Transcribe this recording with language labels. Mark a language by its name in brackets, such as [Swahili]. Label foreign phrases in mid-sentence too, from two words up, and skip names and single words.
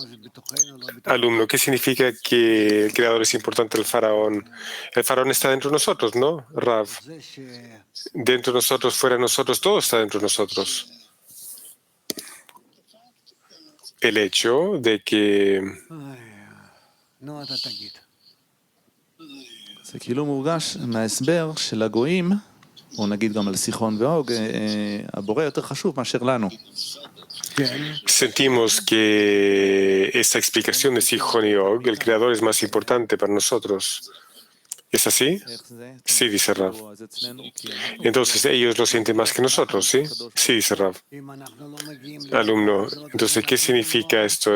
[Spanish] Alumno, ¿qué significa que el creador es importante el faraón? El faraón está dentro de nosotros, ¿no, Rav? Dentro de nosotros, fuera de nosotros, todo está dentro de nosotros. El hecho de que [Hebrew] זה כאילו מורגש מההסבר של הגויים, או נגיד גם על סיחון ואוג, הבורא יותר חשוב מאשר לנו. [Spanish] sentimos que esa explicación de Sihon y Og, el creador, es más importante para nosotros. ¿Es así? Sí, dice Rav. Entonces ellos lo sienten más que nosotros, ¿sí? Sí, dice Rav. Alumno, entonces, ¿qué significa esto?